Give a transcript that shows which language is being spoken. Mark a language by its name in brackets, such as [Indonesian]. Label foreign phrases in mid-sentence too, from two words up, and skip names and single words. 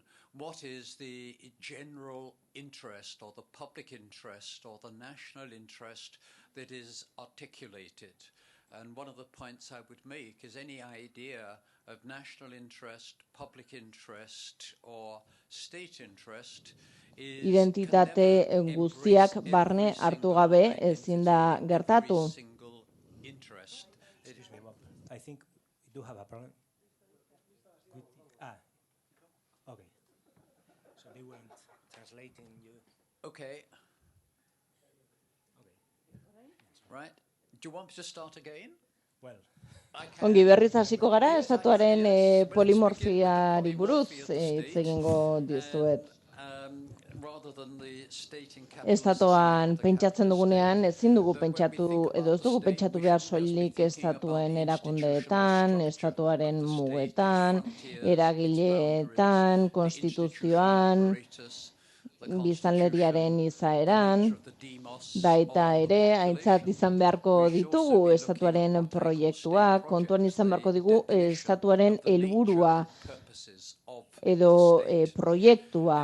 [English] What is the general interest or the public interest or the national interest that is articulated? And one of the points I would make is any idea of national interest, public interest or state interest is [Basque] identitate guztiak barne hartu gabe ezin da gertatu. [English] I think we do have a problem. Okay. So they weren't translating you. Okay. Right. Do you want me to start again? Well. [Basque] Ongi berriz hasiko gara, estatuaren polimorfiari buruz hitz egingo dizuet. Estatuan pentsatzen dugunean, ezin dugu pentsatu, edo ez dugu pentsatu behar soilik estatuen erakundeetan, estatuaren mugetan, eragileetan, konstituzioan, biztanleriaren izaeran, baita ere, aintzat izan beharko ditugu estatuaren proiektuak, kontuan izan beharko digu estatuaren helburua edo proiektua.